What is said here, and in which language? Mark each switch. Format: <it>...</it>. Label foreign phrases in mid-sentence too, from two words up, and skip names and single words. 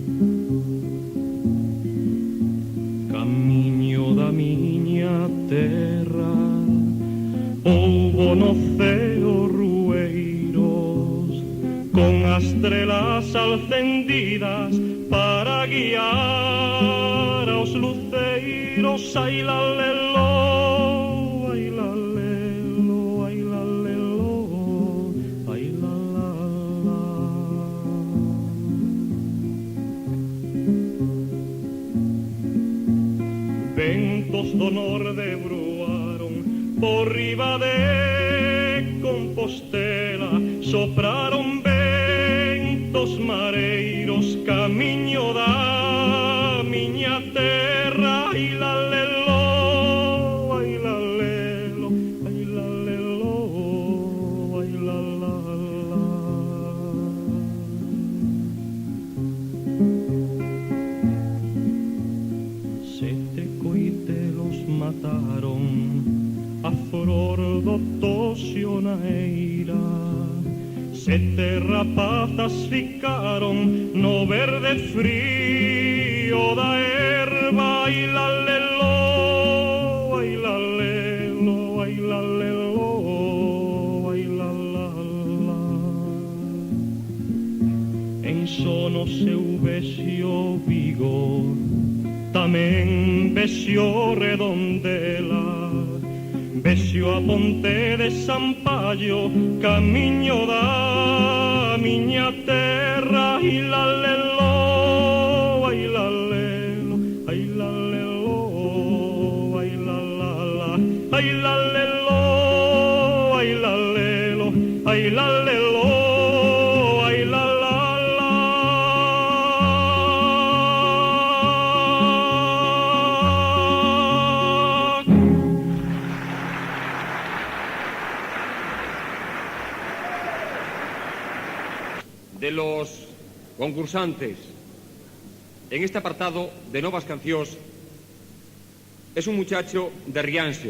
<gl>Camiño da miña terra, houbo no ceo rueiros, con as estrelas alcendidas para guiar aos luceiros. Ai la lelo, ai la lelo, ai la lelo, ai la la la. Ventos do norde bruaron por riba de Compostela, sopraron ventos mareiros, camiño da miña terra. Ai la lelo, ai la lelo, ai la lelo, ai la la la. Sete coitelos mataron a flor do toxio na eira, 7 rapazas ficaron no verde frío da erva. Ai la lelo, ai la lelo, ai la lelo, ai la la la. En sono seu vexio Vigo, tamén vexio Redondela, vexio a ponte de San Pallo, camiño da miña terra. Ai la lelo, ai la lelo, ai la lelo, ai la la la. Ai la lelo, ai la lelo, ai la lelo, ai la la la.</gl> <es>De los concursantes en este apartado de</es> <gl>novas cancións</gl> <es>es un muchacho de Rianxo.</es>